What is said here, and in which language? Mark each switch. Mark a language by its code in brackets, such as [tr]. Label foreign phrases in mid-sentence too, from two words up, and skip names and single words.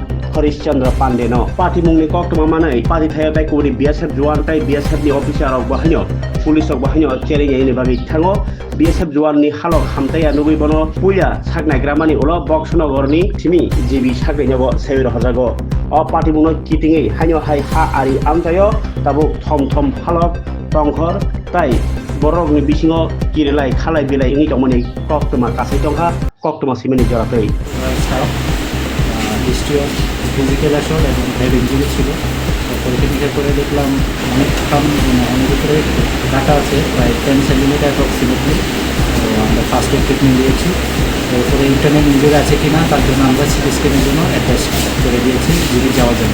[trp] Harishchandra Pandeno Pati mungni koktoma manai pati thaya tai kuri Bsf Jawan tai Bsf ni officer rok bahanyo police rok bahanyo chering ni bagi thango Bsf Jawan ni halok hamtaya nugui bono puya saknai gramani ulo boxonogo ni simi jibi saknai nyago seviro hajago o pati mungno kitingi hanyo hai ha ari amtayo tabuk thom halok tongkhor tai borok ni bisingo kirilai khalai bilai ngi tongmani koktoma kasai tongha koktoma simeni joratei [en] history of physical assault [bn] এবং [en] head injury [bn] ছিল পরীক্ষা করে দেখলাম অনেক অনেক উপরে কাটা আছে প্রায় 10 [en] centimeter approximately [bn] তো আমরা [en] first aid treatment [bn] দিয়েছি এরপরে [en] internal injury [bn] আছে কিনা তার জন্য আমরা [en] CT scan [bn] জন্য অ্যাটাচ করে দিয়েছি যদি যাওয়ার জন্য।